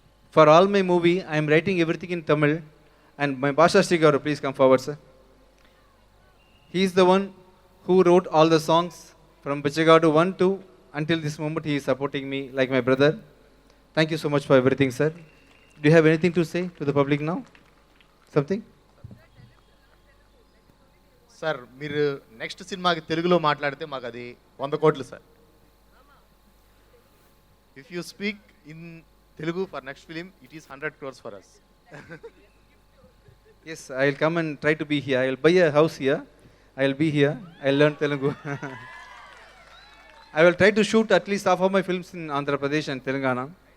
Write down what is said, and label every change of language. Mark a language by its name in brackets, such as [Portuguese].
[English] for all my movie, I am writing everything in Tamil. And my Bhasha Sri Garu, please come forward, sir. He is the one who wrote all the songs from Bichagadu 1 to until this moment. He is supporting me like my brother. Thank you so much for everything, sir. Do you have anything to say to the public now? Something? [Telugu] Sir, మీరు next సినిమాకి తెలుగులో మాట్లాడితే మాకు అది 100 కోట్లు sir. [English] If you speak in Telugu for next film, it is 100 crores for us. Yes, I will come and try to be here. I will buy a house here. I will be here. I will learn Telugu. I will try to shoot at least half of my films in Andhra Pradesh and Telangana.